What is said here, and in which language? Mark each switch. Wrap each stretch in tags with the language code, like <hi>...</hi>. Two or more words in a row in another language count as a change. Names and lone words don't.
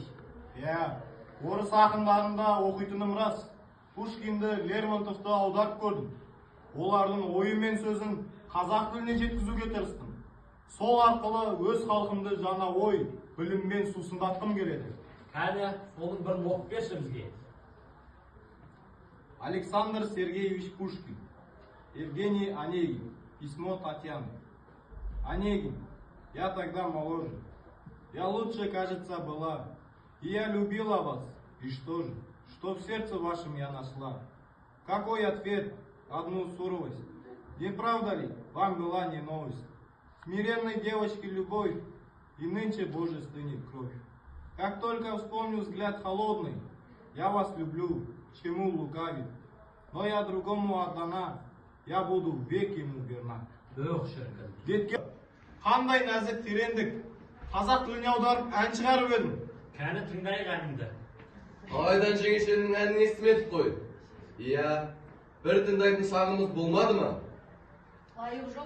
<kk>Иә, орыс ақындарында оқитыным рас. Пушкинді, Лермонтовты аударып көрдім. Олардың ойы мен сөзін қазақ тіліне жеткізуге тырыстым. Сол арқылы өз халқымды жаңа ой, біліммен сусындатқым келеді. Кәне, соның бірін оқып берші бізге.</kk> <ru>Александр Сергеевич Пушкин, Евгений Онегин, письмо Татьяны. Онегин, я тогда моложе. Я лучше, кажется, была. И я любила вас. И что же? Что в сердце вашем я нашла? Какой ответ? Одну суровость. Не правда ли? Вам была не новость. Смиренной девочки любовь, и нынче Божий стынет кровь. Как только вспомню взгляд холодный, я вас люблю, чему лукавить. Но я другому отдана, я буду век ему верна.</ru> <kk>Детке қандай нәзік терендік, қазақ тіліне аударып ән шығарып едім. Кәні тыңдайық әніңді. Абайдан жеңешенің әнін естімедік қой. Иә, бір тыңдайтын шағымыз болмады ма? Лайық жоқ.</kk>